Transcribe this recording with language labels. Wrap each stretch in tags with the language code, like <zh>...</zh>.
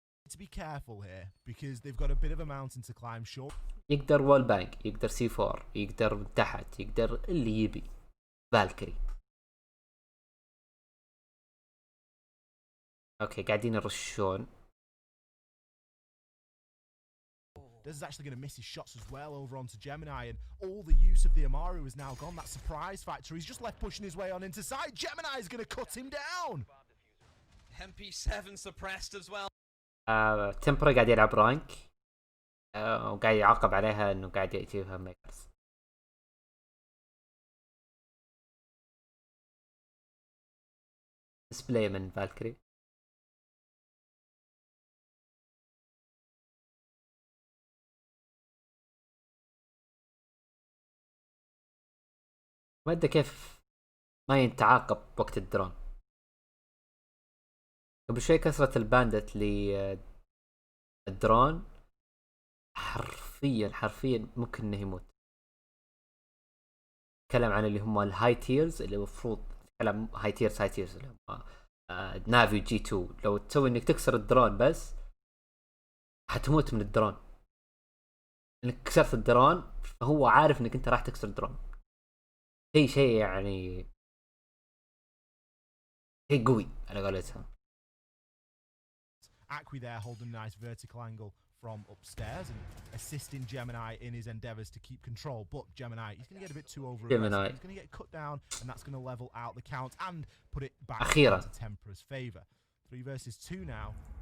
<en>to be careful here because they've got a bit of a mountain to climb. Sure.</en> <ar>يقدر وول بانك، يقدر سي 4، يقدر من تحت، يقدر اللي يبي. فالكري. اوكي قاعدين يرشون.</ar> <en>This is actually going to miss his shots as well over onto Gemini, and all the use of the Amaru is now gone. That surprise factor, he's just left pushing his way on into side. Gemini is going to cut him down. MP7 suppressed as well.</en> <ar>تمبرا قاعد يلعب رانك، وقاعد يعاقب عليها انه قاعد يأتيها ميكرز. ديسبلاي من فالكري. ما ادري كيف ما يتعاقب وقت الدرون. قبل شوي كسرت الباندت للدرون، حرفيا ممكن انه يموت. تكلم عن اللي هم الهاي تيرز، اللي المفروض تكلم هاي تيرز اللي هم نافي جي 2. لو تسوي انك تكسر الدرون بس حتموت من الدرون، انك كسرت الدرون فهو عارف انك انت راح تكسر الدرون. شيء يعني شيء قوي على قولتهم.</ar> <en>Acqui there holding a nice vertical angle from upstairs and assisting Gemini in his endeavours to keep control. But Gemini, he's going to get a bit too over aggressive. He's going to get cut down, and that's going to level out the count and put it back into Tempra's favour. 3 versus 2 now.</en>